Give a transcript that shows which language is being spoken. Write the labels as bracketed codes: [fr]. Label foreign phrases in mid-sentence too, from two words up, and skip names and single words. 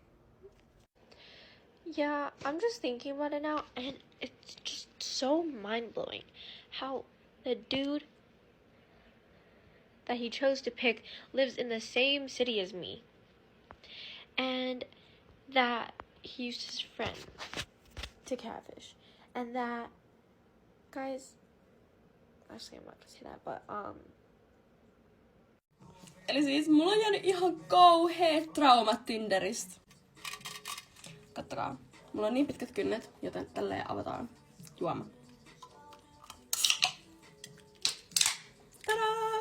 [en] Yeah, I'm just thinking about it now, and it's just so mind-blowing how the dude that he chose to pick lives in the same city as me, and that he used his friend to catfish, and that, guys, actually I'm not gonna say that, but [fi] Eli siis mulla on jäänyt ihan kauheet traumat Tinderistä. Kattokaa. Mulla on niin pitkät kynnet, joten tälleen avataan juoma. Tadaa!